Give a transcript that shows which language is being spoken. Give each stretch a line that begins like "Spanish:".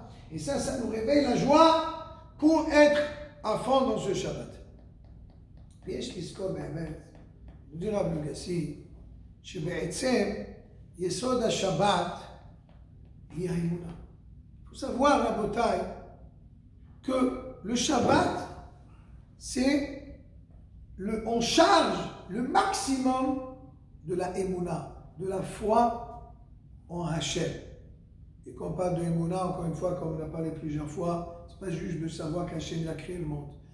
French: Et ça nous réveille la joie pour être à fond dans ce Shabbat.
Hebrew: ויש לזכור באמת, מודי רב לוגסי, שבעצם יסוד השבת היא האמונה.
French: Il faut savoir, Rabotai, que le Shabbat, c'est on charge le maximum de la Emouna, de la foi en Hachem. Et quand on parle de Emouna, encore une fois, comme on a parlé plusieurs fois, c'est pas juste de savoir qu'Hachem a créé le monde.